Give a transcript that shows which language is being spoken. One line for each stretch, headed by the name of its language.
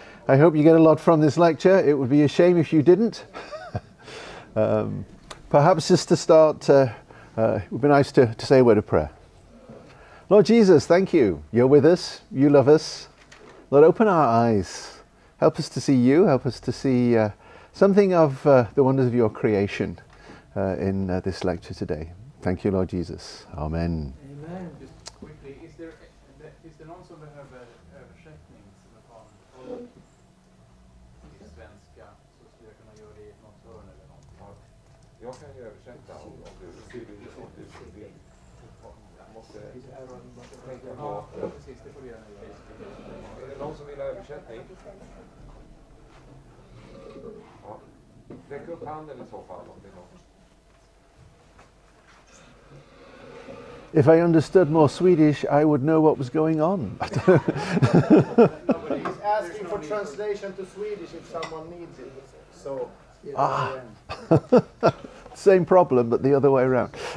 English: I hope you get a lot from this lecture. It would be a shame if you didn't. Perhaps just to start, it would be nice to say a word of prayer. Lord Jesus, thank you. You're with us. You love us. Lord, open our eyes. Help us to see you. Help us to see something of the wonders of your creation in this lecture today. Thank you, Lord Jesus. Amen. Amen. Just quickly, is there
Swedish: någon som behöver översättning från svenska, så skulle jag kunna göra det i något hörn eller något? Jag kan ju översätta om du vill. Jag måste tänka på. Ja, precis, det får vi göra. Är det någon som vill ha översättning? Ja. Räck upp handen i så fall om det är någon.
English: If I understood more Swedish, I would know what was going on. He's asking for translation to Swedish if someone needs it. So, Same problem, but the other way around.